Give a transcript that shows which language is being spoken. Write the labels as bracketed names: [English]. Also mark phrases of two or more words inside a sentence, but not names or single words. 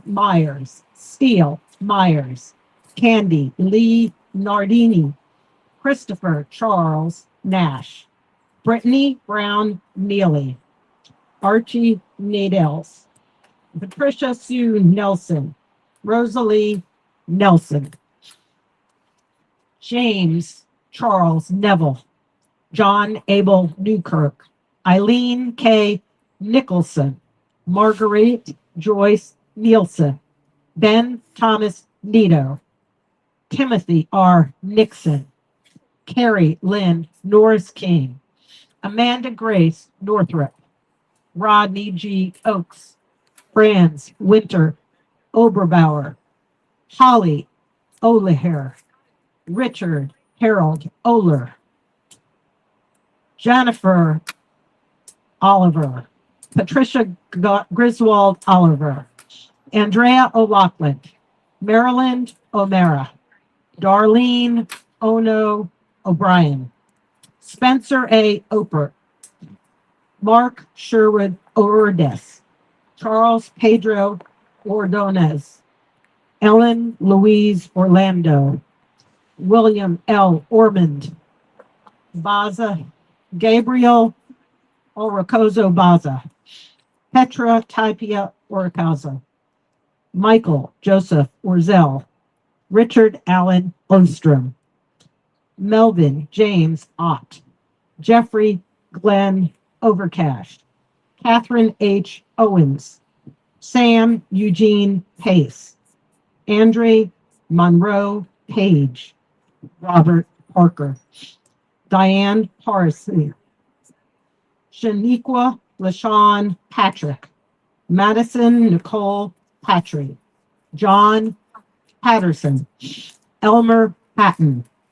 [English] Myers, Steele Myers, Candy Lee Nardini, Christopher Charles Nash, Brittany Brown Neely, Archie Nadels, Patricia Sue Nelson, Rosalie Nelson, James Charles Neville, John Abel Newkirk, Eileen K. Nicholson, Marguerite Joyce Nielsen, Ben Thomas Nito, Timothy R. Nixon, Carrie Lynn Norris King, Amanda Grace Northrop, Rodney G. Oakes, Franz Winter Oberbauer, Holly O'Leher, Richard Harold Oler, Jennifer Oliver, Patricia Griswold Oliver, Andrea O'Loughlin, Maryland O'Mara, Darlene Ono O'Brien, Spencer A. Oper, Mark Sherwood Ordes, Charles Pedro Ordonez, Ellen Louise Orlando, William L. Ormond, Baza, Gabriel Oricozo Baza, Petra Tapia Oricozo, Michael Joseph Orzel, Richard Allen Ostrom, Melvin James Ott, Jeffrey Glenn Overcash, Catherine H. Owens, Sam Eugene Pace, Andre Monroe Page, Robert Parker, Diane Parsley, Shaniqua LaShawn Patrick, Madison Nicole Patry, John Patterson, Elmer Patton,